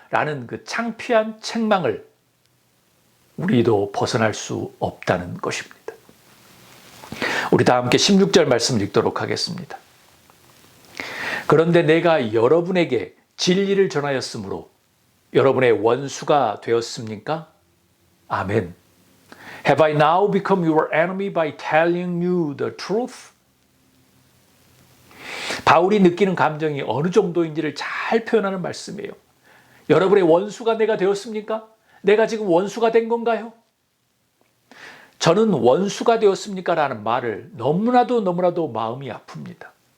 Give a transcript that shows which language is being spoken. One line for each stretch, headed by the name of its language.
Korean: 라는 그 창피한 책망을 우리도 벗어날 수 없다는 것입니다. 우리 다 함께 16절 말씀을 읽도록 하겠습니다. 그런데 내가 여러분에게 진리를 전하였으므로 여러분의 원수가 되었습니까? 아멘.
English: Have I now become your enemy by telling you the truth?
Korean: 바울이 느끼는 감정이 어느 정도인지를 잘 표현하는 말씀이에요. 여러분의 원수가 내가 되었습니까? 내가 지금 원수가 된 건가요? 저는 원수가 되었습니까? 라는 말을 너무나도 마음이 아픕니다.